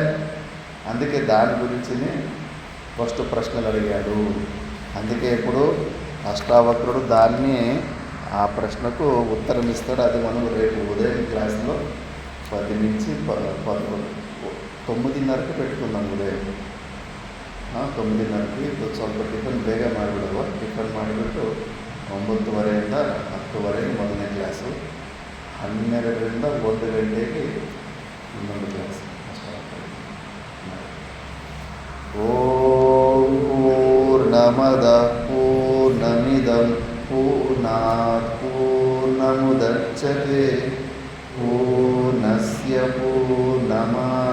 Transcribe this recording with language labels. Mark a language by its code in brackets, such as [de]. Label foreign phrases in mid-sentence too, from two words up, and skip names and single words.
[te] అందుకే దాని గురించినే ఫస్ట్ ప్రశ్నలు అడిగాడు. అందుకే ఇప్పుడు అష్టావక్రుడు దాన్ని ఆ ప్రశ్నకు ఉత్తరం ఇస్తాడు. అది మనం రేపు ఉదయం క్లాసులో 10 నుంచి 9:30కి పెట్టుకుందాం. [kn] ఉదయం 9:30కి ಸ್ವಲ್ಪ ಟಿಫನ್ ಬೇಗ ಮಾಡಿಬಿಡುವ. ಟಿಫನ್ ಮಾಡಿಬಿಟ್ಟು 9ವರೆಯಿಂದ 10ವರೆಗೆ ಮೊದಲನೇ ಕ್ಲಾಸು, 12ರಿಂದ 1 ಗಂಟೆಗೆ ಇನ್ನೊಂದು ಕ್ಲಾಸ್ ಸ್ಟಾರ್ಟ್ ಆಗಿದೆ. [sa] ಓಂ ಪೂರ್ಣಮದಃ ಪೂರ್ಣಮಿದಂ ಪೂರ್ಣಾತ್ ಪೂರ್ಣಮುದಚ್ಯತೆ ಪೂರ್ಣಸ್ಯ ಪೂರ್ಣಮಾದಾಯ